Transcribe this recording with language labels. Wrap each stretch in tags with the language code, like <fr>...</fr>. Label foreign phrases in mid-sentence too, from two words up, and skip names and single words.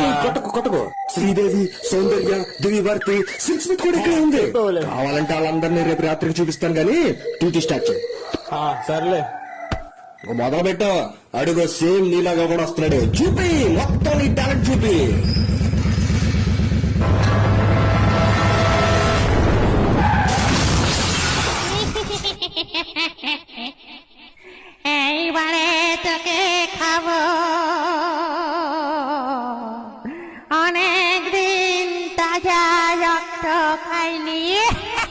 <te>కొట్టకు. శ్రీదేవి, సౌందర్య, దివి భారతి, సిక్స్ స్మిత్ కూడా ఇక్కడే ఉంది. కావాలంటే వాళ్ళందరినీ రేపు రాత్రికి చూపిస్తాను గానీ</te> <en>duty start</en> <te>చేయి. సర్లే, మొదలు పెట్టావు. అడుగు సేమ్ నీలాగా కూడా వస్తున్నాడు. చూపి మొత్తం నీ టాలెంట్ చూపి.</te> <bn>এইবারে তোকে খাবো, অনেক দিন তাজা রক্ত খাইনি।</bn>